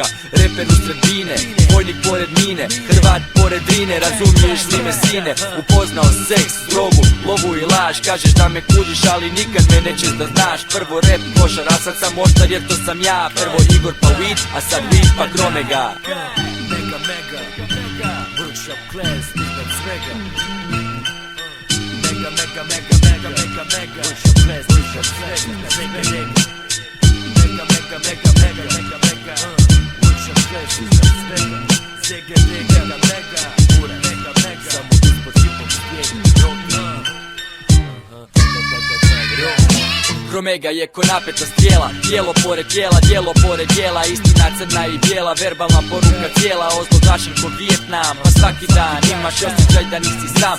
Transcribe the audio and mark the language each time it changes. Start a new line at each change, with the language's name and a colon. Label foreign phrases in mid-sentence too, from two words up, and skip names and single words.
Croatian: Reper u sredine, vojnik pored mine, Hrvat pored Drine, razumiješ li me sine? Upoznao seks, drogu, lovu i laž. Kažeš da me kužiš, ali nikad me nećeš da znaš. Prvo rap košar, a sad sam oštar jer to sam ja. Prvo Igor pa Weed, a sad Weed pa Kromega. Mega, mega, mega,
English: workshop class,
Croatian: iznad svega. Mega, mega, mega, mega, mega, mega,
English: workshop class,
Croatian: svega, mega, mega, mega, mega, mega, mega, mega,
English: workshop class,
Croatian: iznad svega. Zega, mega, mega, pura, mega, mega, samo ispod hip-hop slijedi, rock, Kromega je ko napeta strijela, tijelo pored tijela, djelo pored djela. Istina crna i bijela, verbalna poruka cijela. Ozloglašen ko Vijetnam, pa svaki dan imaš osjećaj da nisi sam.